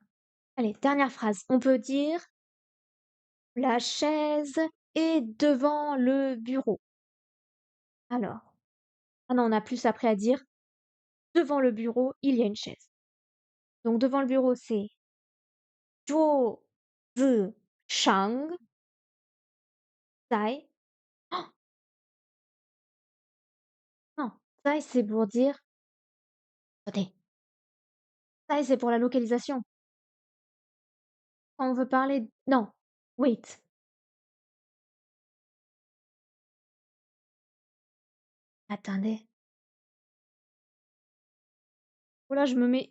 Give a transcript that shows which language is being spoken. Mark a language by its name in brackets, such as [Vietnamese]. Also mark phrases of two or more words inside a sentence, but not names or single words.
[French] Allez, dernière phrase. On peut dire la chaise est devant le bureau. Alors, ah non, on a plus après à dire. Devant le bureau, il y a une chaise. Donc devant le bureau, c'est [Chinese] 桌子上 在. [French] Oh, non, 在 c'est pour dire. Attendez, 在 c'est pour la localisation. Quand on veut parler. Non, wait. Attendez. Oh là, je me mets.